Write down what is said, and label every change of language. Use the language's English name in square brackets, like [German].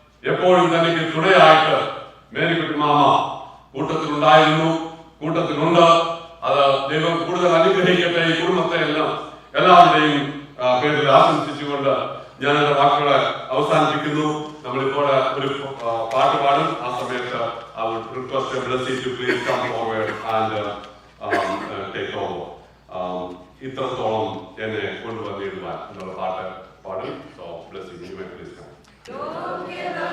[Malayalam] എപ്പോഴും തനിക്ക് തുണയായിട്ട് മേരിക്കുട്ടി മാമ കൂട്ടത്തിലുണ്ടായിരുന്നു, കൂട്ടത്തിലുണ്ട്. അത് ദൈവം കൂടുതൽ അനുഗ്രഹിക്കട്ടെ ഈ കുടുംബത്തെ എല്ലാവരുടെയും പേരിൽ ആശംസിച്ചുകൊണ്ട് ഞാൻ എന്റെ വാക്കുകളെ അവസാനിപ്പിക്കുന്നു. നമ്മളിപ്പോൾ ഒരു പാട്ട് പാടും. ആ സമയത്ത് [English] I would request everybody to please come forward and take over. [Malayalam] ഇത്രത്തോളം എന്നെ കൊണ്ടുവന്നിടുവാൻ എന്നുള്ള പാട്ട് പാടും. [English] So blessing you may please come.